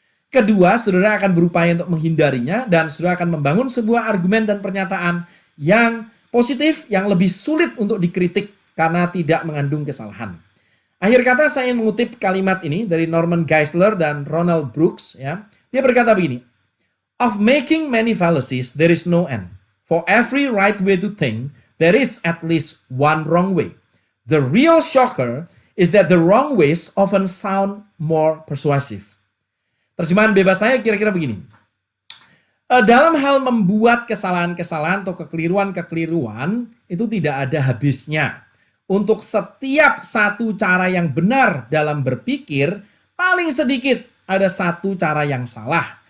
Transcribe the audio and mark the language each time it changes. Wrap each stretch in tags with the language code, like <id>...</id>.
<id>Kedua, saudara akan berupaya untuk menghindarinya dan saudara akan membangun sebuah argumen dan pernyataan yang positif, yang lebih sulit untuk dikritik karena tidak mengandung kesalahan. Akhir kata saya ingin mengutip kalimat ini dari Norman Geisler dan Ronald Brooks. Ya. Dia berkata begini,</id> <en>"Of making many fallacies, there is no end. For every right way to think, there is at least one wrong way. The real shocker is that the wrong ways often sound more persuasive."</en> <id>Terjemahan bebas saya kira-kira begini. Dalam hal membuat kesalahan-kesalahan atau kekeliruan-kekeliruan, itu tidak ada habisnya. Untuk setiap satu cara yang benar dalam berpikir, paling sedikit ada satu cara yang salah.</id>